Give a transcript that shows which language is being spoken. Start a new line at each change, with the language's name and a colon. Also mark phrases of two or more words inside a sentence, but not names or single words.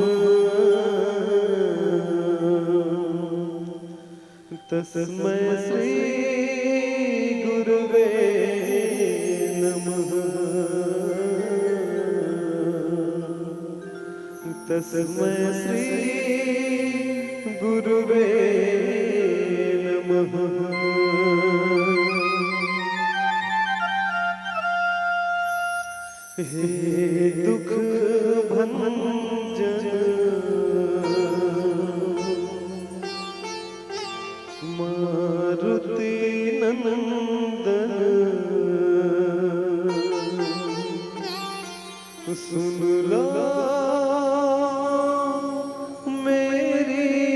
Sanskrit: तस्मै श्री गुरुवे नमः तस्मै श्री गुरुवे नमः।
Hindi: हे दुख भंजन मारुति नंदन सुन लो मेरी